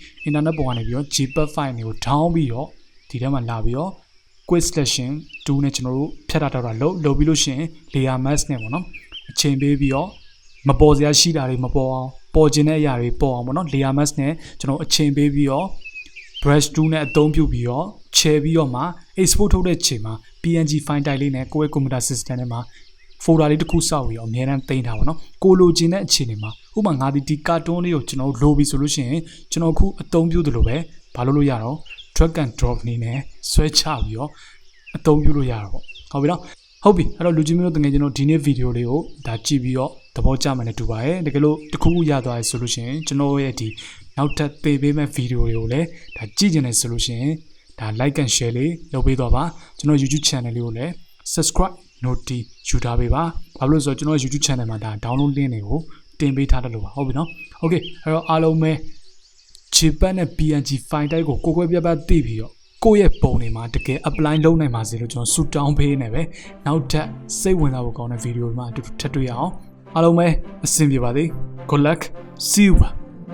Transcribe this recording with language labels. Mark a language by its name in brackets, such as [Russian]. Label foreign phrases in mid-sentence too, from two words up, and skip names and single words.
[Burmese] internet ပေါ်ကနေပြီးတော့ [English] Jpeg file [Burmese] တွေကို down ပြီးတော့ဒီထဲမှာလာပြီးတော့ [English] quick selection [Burmese] 2နဲ့ကျွန်တော်တို့ဖြတ်တာတော့လုပ်ပြီးလို့ရှိရင် [English] layer mask [Burmese] နဲ့ပေါ့နော်အချိန်ပေးပြီးတော့မပေါ်စရာရှိတာတွေမပေါ်အောင်ပေါ်ခြင်းတဲ့အရာတွေပေါ်အောင်ပေါ့နော် [English] layer mask [Burmese] နဲ့ကျွန်တော်အချိန်ပေးပြီးတော့ brush 2နဲ့အသုံးပြု ပြီးတော့ချဲပြီးတော့မှ export ထုတ်တဲ့ချိန်မှာ [English] PNG file type [Burmese] လေးနဲ့ကိုယ့်ရဲ့ [English] computer system [Burmese] ထဲမှာfolder လေးတစ်ခုစောက်ပြီးတော့အများအားသိမ်းထားပါတော့ကိုလိုချင်တဲ့အခြေအနေမှာဥပမာငါဒီကာတွန်းလေးကိုကျွန်တော်လိုပြီဆိုလို့ရှိရင်ကျွန်တော်အခု အသုံးပြုသလိုပဲဘာလို့ရတော့ [English] drag and drop [Burmese] နေနဲ့ဆွဲချပြီးတော့အသုံးပြုလို့ရတာပေါ့ဟုတ်ပြီနော်ဟုတ်ပြီအဲ့တော့လူကြီးမျိုးတို့တကယ်ကျွန်တော်ဒီနေ့ဗီဒီယိုလေးကိုဒါ ကြည့်ပြီးတော့သဘောကျမှလည်းတူပါရဲ့တကယ်လို့တစ်ခုခုရသွားရဆိုလို့ရှိရင်ကျွန်တော်ရဲ့ဒီနောက်ထပ်သင်ပေးမယ့်ဗီဒီယို တွေကိုလည်းဒါကြည့်ကြတယ်ဆိုလို့ရှိရင်ဒါ [English] like and share [Burmese] လေးလုပ်ပေးတော့ပါကျွန်တော် [English] YouTube channel [Burmese] လေးကိုလည်း [English] subscribe note [Burmese] ယူထားပေးပါဘာလို့လဲဆိုတော့ကျွန်တော် [English] YouTube channel [Burmese] မှာဒါ [English] download link [Burmese] တွေကိုတင်ပေးထားတယ်လို့ပါဟုတ်ပြီနော် okay အဲ့တော့အားလုံးပဲ Jpeg နဲ့ [English] PNG file type [Burmese] ကိုကိုယ်ကွယ်ပြပြသိပြီးတော့ကိုယ့်ရဲ့ပုံတွေမှာတကယ် apply လုပ်နိုင်ပါစေလို့ကျွန်တော်ဆုတောင်းပေးနေပဲနောက်ထပ်စိတ်ဝင်စားဖို့ကောင်းတဲ့ဗီဒီယိုမှာအတူတူထပ်တွေ့ရအောင်အားလုံးပဲအဆင်ပြေပါစေ [English] good luck see you